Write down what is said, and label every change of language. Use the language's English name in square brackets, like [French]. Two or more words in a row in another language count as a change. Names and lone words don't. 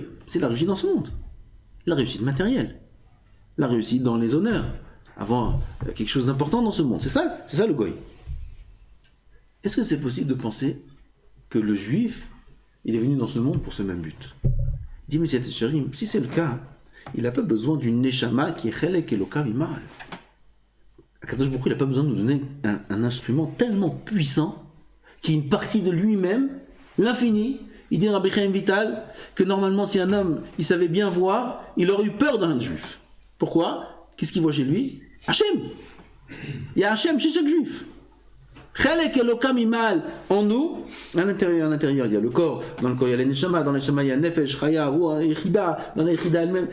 [French] C'est la réussite dans ce monde. La réussite matérielle. La réussite dans les honneurs. Avoir quelque chose d'important dans ce monde. C'est ça le Goï. Est-ce que c'est possible de penser que le juif, il est venu dans ce monde pour ce même but? Il dit, mais si c'est le cas, il n'a pas besoin d'une neshama qui est [Hebrew] חלק אלוה ממעל. הקדוש ברוך הוא, [French] il n'a pas besoin de nous donner un instrument tellement puissant qui est une partie de lui-même, l'infini. Il dit dans Rabbi Chaim Vital que normalement, si un homme il savait bien voir, il aurait eu peur d'un juif. Pourquoi? Qu'est-ce qu'il voit chez lui? Hachem. Il y a Hachem chez chaque juif. [Hebrew] חלק אלוה ממעל [French] en nous, à l'intérieur, il y a le corps, dans le corps il y a les neshama, dans les neshama il y a [Hebrew] נפש, חיה, רוח, יחידה, [French] dans les echida elle-même.